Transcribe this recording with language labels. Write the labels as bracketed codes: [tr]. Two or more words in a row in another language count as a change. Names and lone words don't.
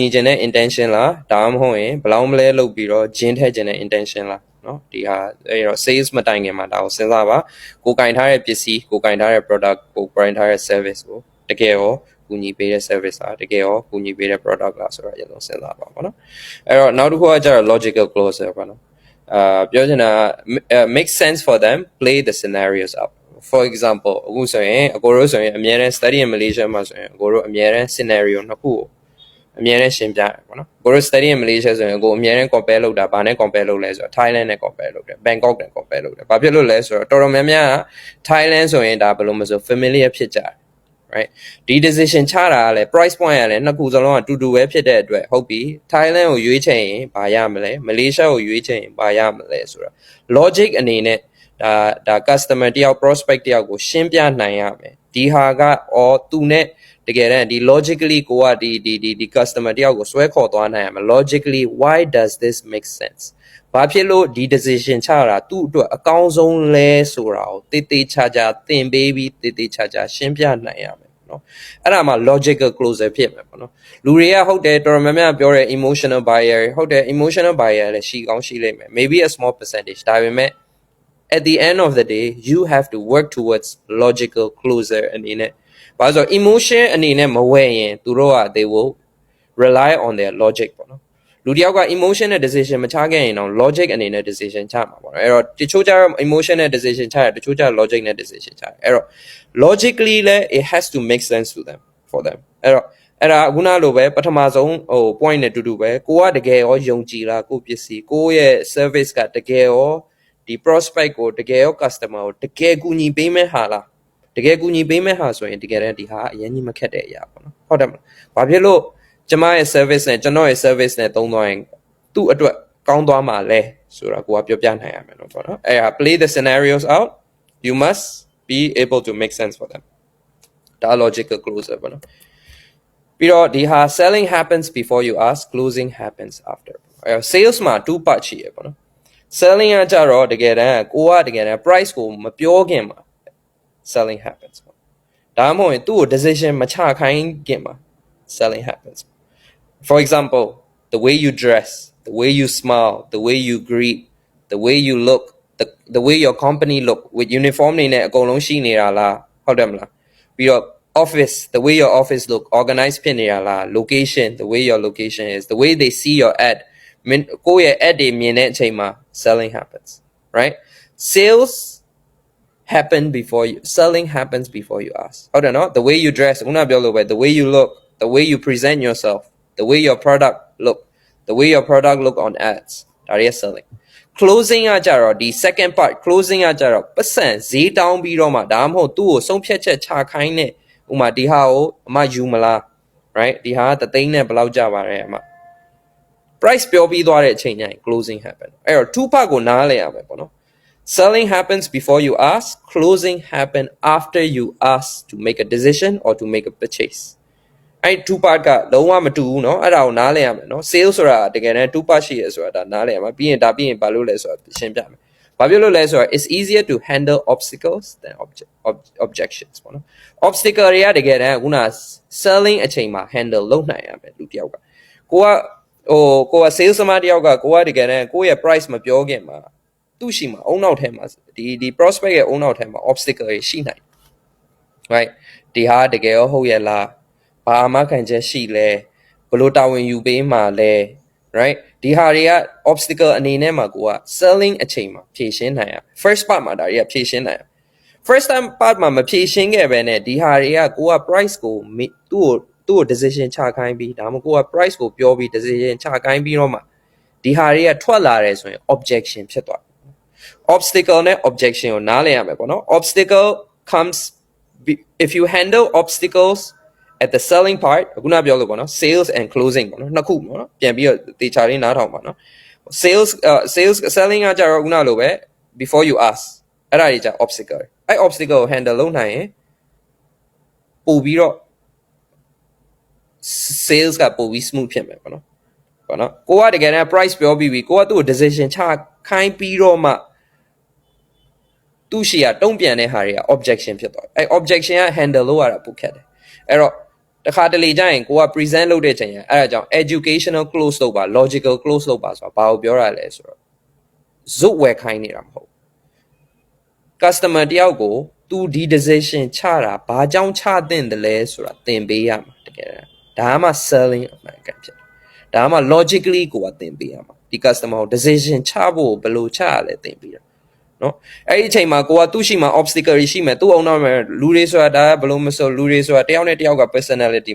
[my] ခြင်းတဲ့ intention လားဒါမှမဟုတ်ရင်ဘလောင်းမလဲလုပ်ပြီးတော့ဂျင်းထည့်ခြင်းတဲ့ intention လားနော်ဒီဟာအဲ့တော့ sales မတိုင်ခင်မှာဒါကိုစဉ်းစားပါကိုကင်ထားတဲ့ပစ္စည်းကိုကင်ထားတဲ့ product ကိုကင်ထားတဲ့ service ကိုတကယ်ရောကူညီပေးတဲ့ service လားတကယ်ရောကူညီပေးတဲ့ product လားဆိုတော့အရင်ဆုံးစဉ်းစားပါပေါ့နော်အဲ့တော့နောက်တစ်ခုကကျတော့ [en] logical closer [my] ပေါ့နော်ပြောချင်တာ [en] make sense for them play the scenarios up for example [my] အခုဆိုရင်အကိုတို့ဆိုရင်အများနဲ့ [en] study in Malaysia [my] မှာဆိုရင်အကိုတို့အများနဲ့ scenario နှစ်ခုကိုအများနဲ့ရှင်းပြတယ်ပေါ့နော်ကိုတို့ [en] study in Malaysia [my] ဆိုရင်အကိုအများနဲ့ compare လုပ်တာဘာနဲ့ compare လုပ်လဲဆိုတော့ Thailand နဲ့ compare လုပ်တယ် Bangkok နဲ့ compare လုပ်တယ်ဘာဖြစ်လို့လဲဆိုတော့တော်တော်များများက Thailand ဆိုရင်ဒါဘယ်လိုမဆို familiar ဖြစ်ကြတယ် right ဒီ decision ချတာကလည်း [en] price point [my] ကလည်းနှစ်ခုစလုံးကတူ တူပဲဖြစ်တဲ့အတွက်ဟုတ်ပြီ Thailand ကိုရွေးချယ်ရင်ဘာရမလဲ Malaysia ကိုရွေးချယ်ရင်ဘာရမလဲဆိုတော့ logic အနေနဲ့ဒါ customer တယောက် prospect တယောက်ကိုရှင်းပြနိုင်ရမယ်ဒီဟာကသူနဲ့တကယ်တမ်းဒီ logically ကိုကဒီ customer တယောက်ကိုဆွဲခေါ်သွားနိုင်ရမယ် [en] logically why does this make sense [my] ဘာဖြစ်လို့ဒီ decision ချတာသူ့အတွက်အကောင်းဆုံးလဲဆိုတာကိုတေးသေးချာချာသင်ပေးပြီးတေးသေးချာချာရှင်းပြနိုင်ရမယ်နော်အဲ့ဒါမှ [en] logical closer [my] ဖြစ်မယ်ပေါ့နော်လူတွေကဟုတ်တယ်တော်တော်များများပြောတယ် [en] emotional buyer [my] ဟုတ်တယ် [en] emotional buyer [my] လည်းရှိကောင်းရှိလိမ့်မယ် [en] maybe a small percentage [my] ဒါပေမဲ့ [en] at the end of the day you have to work towards logical closer [my] အနေနဲ့ဘာလို့ဆို emotion အနေနဲ့မဝယ်ရင်သူတို့က [en] they will rely on their logic [my] ပေါ့နော်လူတယောက်က emotion နဲ့ decision မချခဲ့ရင်တော့ logic အနေနဲ့ decision ချမှာပေါ့နော်အဲ့တော့တချို့ကျတော့ emotion နဲ့ decision ချတယ်တချို့ကျတော့ logic နဲ့ decision ချတယ်အဲ့တော့ logically လဲ [en] it has to make sense to them for them [my] အဲ့တော့အဲ့ဒါခုနလိုပဲပထမဆုံး point နဲ့တူတူပဲကိုကတကယ်ရောယုံကြည်လားကိုပစ္စည်းကိုရဲ့ service ကတကယ်ရောဒီ prospect ကိုတကယ်ရော customer ကိုတကယ်ကူညီပေးမဲ့ဟာလားတကယ်ကူညီပေးမဲ့ဟာဆိုရင်တကယ်တမ်းဒီဟာအရင်ကြီးမခက်တဲ့အရာပေါ့နော်ဟုတ်တယ်မလားဘာဖြစ်လို့ကျမရဲ့ service နဲ့ကျွန်တော်ရဲ့ service နဲ့သုံး သွားရင်သူ့အတွက်ကောင်းသွားမှာလဲဆိုတာကိုကပြောပြနိုင်ရမယ်နော်ပေါ့နော်အဲ့ဒါ [en] play the scenarios out you must be able to make sense for them [my] ဒါ [en] logical closer [my] ပေါ့နော်ပြီးတော့ဒီဟာ [en] selling happens before you ask closing happens after sales [my] မှာ [en] two part [my] ရှိရပေါ့နော် selling ကကြတော့တကယ်တမ်းကိုကတကယ်တမ်း price ကိုမ ပြောခင်မှာ [en] selling happens [my] ဒါမှမဟုတ်ရင်သူ့ကို [en] decision [my] မချခိုင်းခင်မှာ [en] selling happens for example the way you dress the way you smile the way you greet the way you look the way your company look with uniform [my] နေနဲ့အကုန်လုံးရှိနေတာလားဟုတ်တယ်မလားပြီးတော့ [en] office the way your office look organized [my] ဖြစ်နေတာလား [en] location the way your location is the way they see your ad [my] ကိုယ့်ရဲ့ [en] ad [my] တွေမြင်တဲ့အချိန်မှာ [en] selling happens right sales happen before you selling happens before you ask [my] ဟုတ်တယ်နော် [en] the way you dress [my] ခုနပြောလို့ပဲ [en] the way you look the way you present yourself the way your product look the way your product look on ads [my] ဒါတွေ [en] selling closing [my] ကကြတော့ဒီ [en] second part closing [my] ကကြတော့ပတ်စံဈေးတောင်းပြီးတော့မှဒါမှမဟုတ်သူ့ကိုဆုံးဖြတ်ချက်ချခိုင်းတဲ့ဥမာဒီဟာကိုအမယူမလား [en] right [my] ဒီဟာက3သိန်းနဲ့ဘယ်လောက်ကြပါလဲအမ price ပြောပြီးသွားတဲ့အချိန်ကျရင် [en] closing happen [my] အဲ့တော့ [en] two part [my] ကိုနားလည်ရမယ်ပေါ့နော် [en] selling happens before you ask closing happen after you ask to make a decision or to make a purchase [my] အဲ့ [en] two part [my] ကလုံးဝမတူဘူးเนาะအဲ့ဒါကိုနားလည်ရမယ်เนาะ sales ဆိုတာတကယ်တမ်း [en] two part [my] ရှိရဆိုတာဒါနားလည်ရမှာပြီးရင်ဘာလို့လဲဆိုတာရှင်းပြမယ်ဘာဖြစ်လို့လဲဆိုတော့ [en] it's easier to handle obstacles than objections [my] ပေါ့နော် obstacle တွေကတကယ်တမ်းခုန selling အချိန်မှာ handle လုပ်နိုင်ရမယ်လူတယောက်က ကိုက sales သမားတယောက်ကကိုကတကယ်တမ်းကိုယ့်ရဲ့ price မပြောခင်မှာသူ့ရှိမှာအုံနောက်ထဲမှာဒီ prospect ရဲ့အုံနောက်ထဲမှာ obstacle တွေရှိနိုင် right ဒီဟာ တကယ်ရောဟုတ်ရဲ့လားဘာအမှခံချက်ရှိလဲဘလို့တာဝန်ယူပေးမှာလဲ right ဒီဟာတွေက obstacle အနေနဲ့မှာကိုက selling အချိန်မှာဖြေရှင်းနိုင်ရ [en] first part [my] မှာဒါတွေကဖြေရှင်းနိုင်ရ [en] first time part [my] မှာမဖြေရှင်းခဲ့ပဲနဲ့ဒီဟာတွေကကိုက price ကိုသူ့ကို decision ချခိုင်းပြီးဒါမှမဟုတ်ကိုက price ကိုပြောပြီး decision ချခိုင်းပြီးတော့မှဒီဟာတွေကထွက်လာတယ်ဆိုရင် objection ဖြစ်သွား obstacle နဲ့ objection ကိုနားလည်ရမယ်ပေါ့နော် [en] obstacle comes if you handle obstacles at the selling part [my] ခုနပြောလို့ပေါ့နော် [en] sales and closing [my] ပေါ့နော်နှစ်ခုပေါ့နော်ပြန်ပြီးတော့တေချာလေးနားထောင်ပါနော် [en] sales selling [my] ကကြတော့ခုနလိုပဲ [en] before you ask [my] အဲ့ဒါကြီးကြ obstacle အဲ့ obstacle ကို handle လုပ်နိုင်ရင်ပို့ပြီးတော့ sales ကပို့ပြီး smooth ဖြစ်မယ်ပေါ့နော်ကိုကတကယ်တမ်း price ပြောပြီးကိုကသူ့ကို decision ချခိုင်းပြီးတော့မှသူ့ရှိရတုံ့ပြန်တဲ့ဟာတွေက objection ဖြစ်သွားတယ်အဲ့ objection က handle လုပ်ရ တာပိုခက်တယ်အဲ့တော့တခါတလေကျရင်ကိုက present လုပ်တဲ့ချိန်အဲ့ဒါကြောင့် [en] educational close [my] လုပ်ပါ [en] logical close [my] လုပ်ပါဆိုတာဘာကိုပြောရလဲဆိုတော့ဇုတ်ဝယ်ခိုင်းနေတာမဟုတ် customer တယောက်ကိုသူဒီ decision ချတာဘာကြောင့်ချသင့်တယ်လဲဆိုတာသင်ပေးရမှာတကယ်ဒါမှ selling အမှန်ကန်ဖြစ် ဒါမှ logically ကိုကသင်ပေးရမှာဒီ customer ကို decision ချဖို့ဘယ်လိုချရလဲသင်ပေးရနော်အဲ့ဒီအချိန်မှာကိုကသူ့ရှိမှာ obstacle တွေရှိမယ်သူ့အောင်တော့မယ်လူတွေဆိုတာဒါဘယ်လိုမဆိုလူတွေဆိုတာတယောက်နဲ့တယောက်က personality